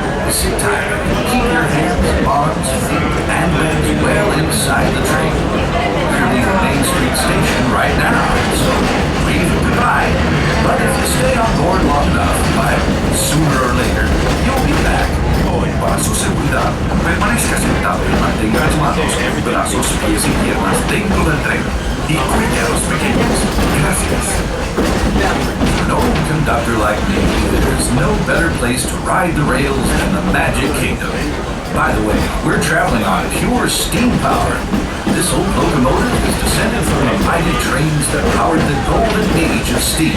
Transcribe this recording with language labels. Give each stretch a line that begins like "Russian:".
English: Sit tight, keep your hands, arms, feet, and legs well inside the train. We're leaving Main Street Station right now, so wave goodbye. But if you stay on board long enough, sooner or later, you'll be back.
Spanish: Hoy, para su seguridad, permanezca sentado y mantenga las manos, brazos, pies y piernas dentro del tren. Y cuide a los pequeños. Gracias.
English: No conductor like me, there's no better place to ride the rails than the Magic Kingdom. By the way, we're traveling on pure steam power. This old locomotive is descended from the mighty trains that powered the golden age of steam.